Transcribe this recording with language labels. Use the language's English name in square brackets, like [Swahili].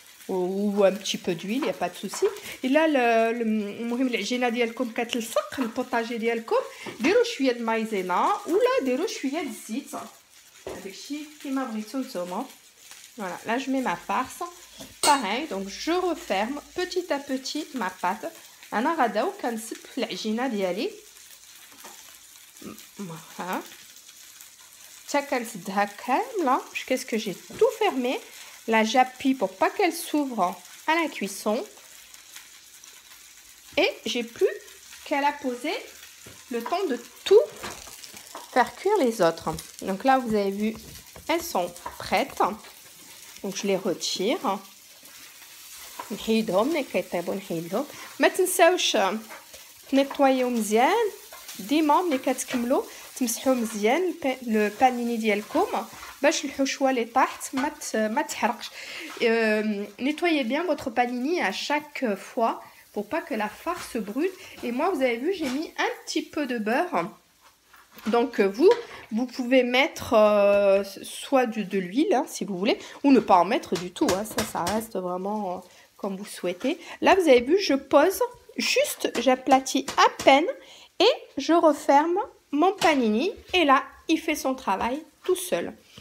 [French] ou un petit peu d'huile, il n'y a pas de souci. Et là, [Arabic] المهم العجينه ديالكم كتلصق البوطاجي ديالكم ديروا شويه د المايزينا ولا ديروا شويه د الزيت داكشي كيما بغيتو نتوما. [French] Voilà, là je mets ma farce. Pareil, donc je referme petit à petit ma pâte. [Arabic] انا غادا وكنسد في العجينه ديالي. Voilà. حتى كنسدها كامله. [French] Qu'est-ce que j'ai tout fermé. Là, j'appuie pour pas qu'elle s'ouvre à la cuisson. Et j'ai plus qu'à la poser le temps de tout faire cuire les autres. Donc là, vous avez vu, elles sont prêtes. Donc je les retire. [Arabic] نحيدهم ملي كيطيبوا نحيدهم. ما تنساوش تنيطوايو مزيان ديما ملي كتكملوا تمسحوا مزيان لو بانيني ديالكم باش الحشوه اللي طاحت ما تحرقش. [French] Nettoyez bien votre panini à chaque fois pour pas que la farce brûle. Et moi vous avez vu j'ai mis un petit peu de beurre. Donc vous pouvez mettre soit de l'huile hein, si vous voulez ou ne pas en mettre du tout, hein. Ça reste vraiment comme vous souhaitez. Là vous avez vu je pose juste, j'aplatis à peine et je referme mon panini et là il fait son travail tout seul.